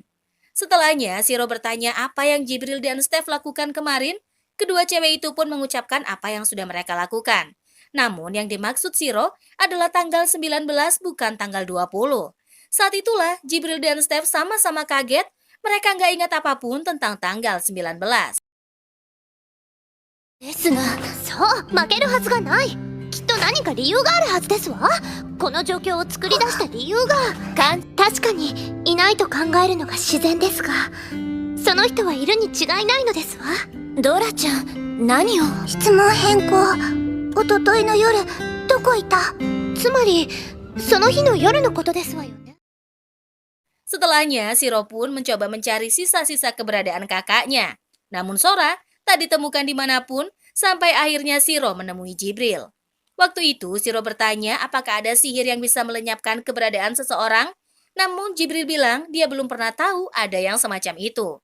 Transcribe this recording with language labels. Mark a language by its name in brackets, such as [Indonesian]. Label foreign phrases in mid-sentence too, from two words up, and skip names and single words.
[Indonesian] Setelahnya, Shiro bertanya apa yang Jibril dan Steph lakukan kemarin. Kedua cewek itu pun mengucapkan apa yang sudah mereka lakukan. Namun yang dimaksud Shiro adalah tanggal 19 bukan tanggal 20. Saat itulah Jibril dan Steph sama-sama kaget. Mereka nggak ingat apapun tentang tanggal 19. [Japanese] ですが、そう、負けるはずがない。きっと何か理由があるはずですわ。この状況を作り出した理由が。確かに、いないと考えるのが自然ですが、その人はいるに違いないのですわ。ドラちゃん、何を。質問変更。おとといの夜、どこいた。つまり、その日の夜のことですわよね。 [Indonesian] Setelahnya, Shiro pun mencoba mencari sisa-sisa keberadaan kakaknya. Namun Sora tak ditemukan dimanapun sampai akhirnya Shiro menemui Jibril. Waktu itu, Shiro bertanya apakah ada sihir yang bisa melenyapkan keberadaan seseorang. Namun Jibril bilang dia belum pernah tahu ada yang semacam itu.